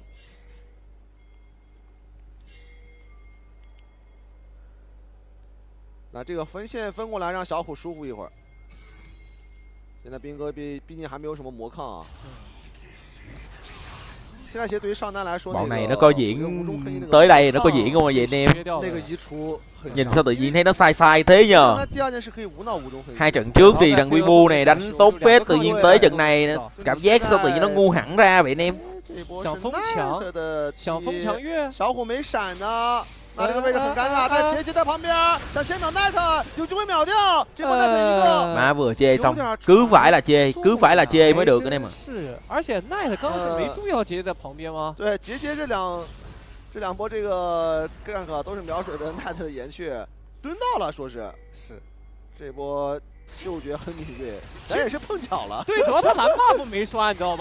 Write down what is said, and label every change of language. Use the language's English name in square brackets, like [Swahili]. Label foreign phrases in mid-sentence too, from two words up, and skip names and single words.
[Chinese] 那这个分线分过来，让小虎舒服一会儿。现在兵哥毕竟还没有什么魔抗啊。现在其实对于上单来说， [Vietnamese] Bọn này nó có diễn tới đây nó có diễn không vậy anh em? [Chinese] 那个移除 [Vietnamese] Nhìn sao tự nhiên thấy nó sai sai thế nhờ. [Chinese] 第二件事可以无脑无中黑。 [Vietnamese] Hai trận trước thì thằng Weibo này đánh tốt phết, tự nhiên tới trận này cảm giác sao tự nhiên nó ngu hẳn ra vậy anh em? [Chinese] 想疯墙，想疯墙月，小虎没闪呢。 那这个位置很尴尬，但是杰杰在旁边，想先秒 Knight， 有机会秒掉，这波 Knight 一个。 [Vietnamese] Má vừa chê xong, cứ phải là chê mới được anh em ạ. [Chinese] 是，而且 Knight 刚刚是没注意到杰杰在旁边吗？对，杰杰这两波这个 gank 都是秒水的 Knight 的岩雀蹲到了，说是这波嗅觉很敏锐，咱也是碰巧了。对，主要他蓝 buff 没刷，你知道吧？